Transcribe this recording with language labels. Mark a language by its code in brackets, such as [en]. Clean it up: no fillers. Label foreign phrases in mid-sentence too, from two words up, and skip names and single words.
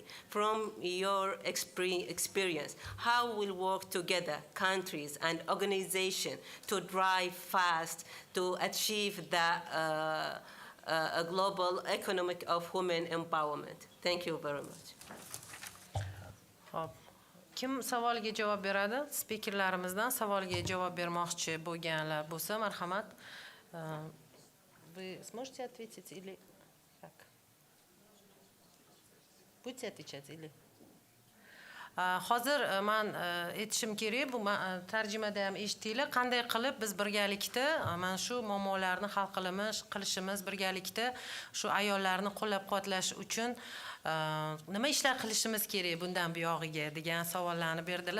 [en] From your experience, how will work together countries and organizations to drive fast to achieve the a global economic of women empowerment? Thank you very much. [uz] Kim savolga javob beradi? Speakerlarimizdan savolga javob bermoqchi bo'lganlar bo'lsa, marhamat. [ru] Вы сможете ответить или как? Будете отвечать или? [uz] Hozir men aytishim kerak, bu tarjimada ham eshitdinglar, qanday qilib biz birgalikda mana shu muammolarni hal qilishimiz, birgalikda shu ayollarni qo'llab-quvvatlash uchun nima ishlar qilishimiz kerak bundan buyog'iga degan savollarni berdilar.